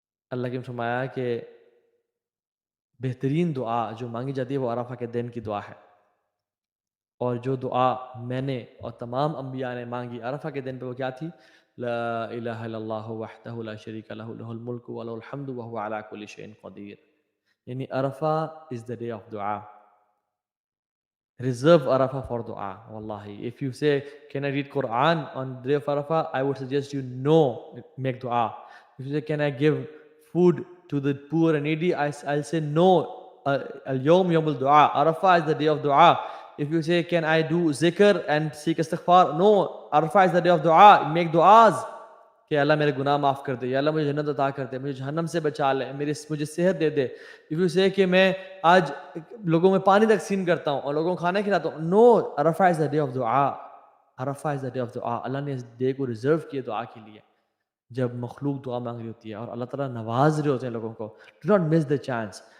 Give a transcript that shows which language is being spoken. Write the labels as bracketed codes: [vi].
[ur] اللہ کے فرمایا کہ بہترین دعا جو مانگی جاتی ہے وہ عرفہ کے دن کی دعا ہے، اور جو دعا میں نے اور تمام انبیاء نے مانگی عرفہ کے دن پہ وہ کیا تھی؟ [ar] لا الہ الا اللہ وحدہ لا شریک لہ لہ الملک ولہ الحمد وہو علی کل شیء قدیر. [ur] یعنی [en] عرفہ is the day of dua. Reserve Arafah for dua. Wallahi, if you say, can I read Quran on the day of Arafah, I would suggest you no, make dua. If you say, can I give food to the poor and needy, I'll say no. [ar] Al-yawm yawm al-dua. [en] Arafah is the day of dua. If you say, can I do zikr and seek istighfar, no. Arafah is the day of dua. Make du'as [ur] کہ اللہ میرے گناہ معاف کر دے، یا اللہ مجھے جنت عطا کر دے، مجھے جہنم سے بچا لے، مجھے صحت دے دے. [en] if you say [ur] کہ میں آج لوگوں میں پانی تقسیم کرتا ہوں اور لوگوں کو کھانا کھلاتا ہوں، [en] No. عرفہ is the day of دعا. [ur] عرفہ از دا ڈے آف دعا. اللہ نے اس ڈے کو ریزرو کیا دعا کے لیے، جب مخلوق دعا مانگ رہی ہوتی ہے اور اللہ تعالیٰ نواز رہے ہوتے ہیں لوگوں کو. [en] Do not miss the chance.